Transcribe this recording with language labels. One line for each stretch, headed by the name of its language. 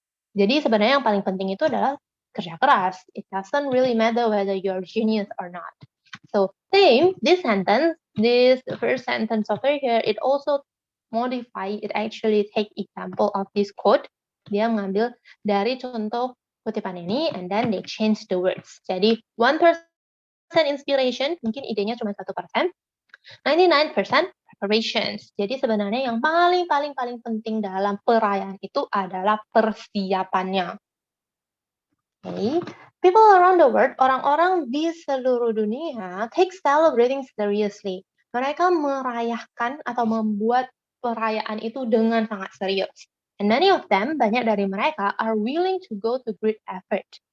Indonesian: Jadi sebenarnya yang paling penting itu adalah kerja keras.
English: It doesn't really matter whether you're genius or not. So same, this sentence, this first sentence over here, it also modify, it actually take example of this quote.
Indonesian: Dia mengambil dari contoh kutipan ini,
English: and then they change the words.
Indonesian: Jadi 1% inspiration, mungkin idenya cuma 1%, 99% preparations. Jadi sebenarnya yang paling penting dalam perayaan itu adalah persiapannya.
English: Okay. People around the world,
Indonesian: orang-orang di seluruh dunia,
English: take celebrating seriously.
Indonesian: Mereka merayakan atau membuat perayaan itu dengan sangat serius.
English: And many of them,
Indonesian: banyak dari mereka,
English: are willing to go to great effort.